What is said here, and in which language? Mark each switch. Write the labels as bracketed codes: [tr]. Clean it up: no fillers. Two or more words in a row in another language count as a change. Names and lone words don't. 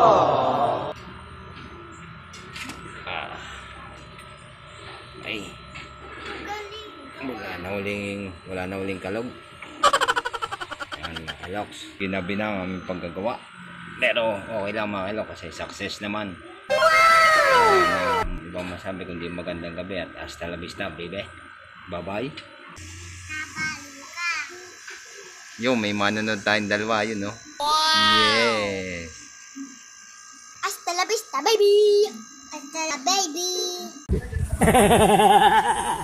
[tl] Ay, wala na uling kalog. Ayan mga kaloks, ginabi na ang aming paggagawa, pero okay lang mga kaloks kasi success naman. Ibang masabi kundi magandang gabi at [es] hasta la vista baby, [en] bye bye. [tl] Yo, may manonood tayong dalawa yun, no? [en] Wow! Yes! [es] Hasta la vista, baby! Hasta la baby!